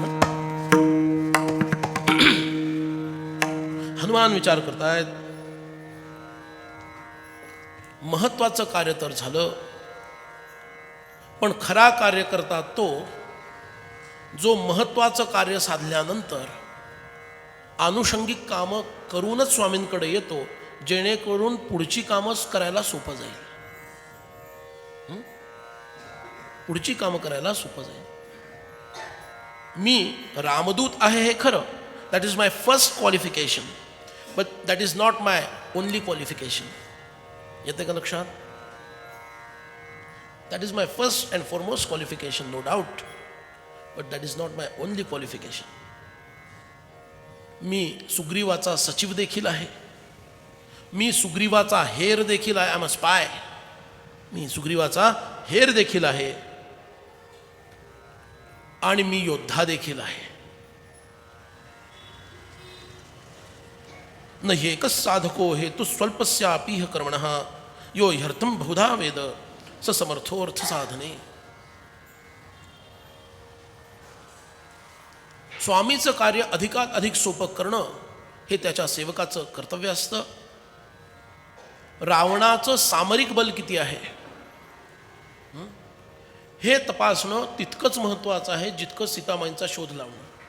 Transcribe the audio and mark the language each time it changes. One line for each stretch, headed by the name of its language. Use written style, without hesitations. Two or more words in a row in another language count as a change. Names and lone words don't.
Marathi: हनुमान विचार करतायत, महत्वाचं कार्य तर झालं, पण खरा कार्यकर्ता तो जो महत्वाचं कार्य साधल्यानंतर आनुषंगिक कामं करूनच स्वामींकडे येतो, जेणेकरून पुढची कामं करायला सोपं जाईल. पुढची कामं करायला सोपं जाईल. मी रामदूत आहे हे खरं,
English: That is my first qualification, but that is not my only qualification.
Marathi: येते का लक्षात?
English: That is my first and foremost qualification, no doubt, but that is not my only qualification.
Marathi: मी सुग्रीवाचा सचिव देखील आहे, मी सुग्रीवाचा हेर देखील आहे.
English: I am a spy.
Marathi: मी सुग्रीवाचा हेर देखील आहे आणि मी योद्धा देखील आहे.
Sanskrit: न ह्येकः साधको हेतु स्वल्पस्यापीह कर्मणः यो ह्यर्थं बहुधा वेद स समर्थोर्थ साधने.
Marathi: स्वामीचं कार्य अधिकात अधिक सोपं करणं हे त्याच्या सेवकाचं कर्तव्य असतं. रावणाचं सामरिक बल किती आहे हे तपासणं तितकंच महत्त्वाचं आहे जितकं सीतामाईंचा शोध लावणं.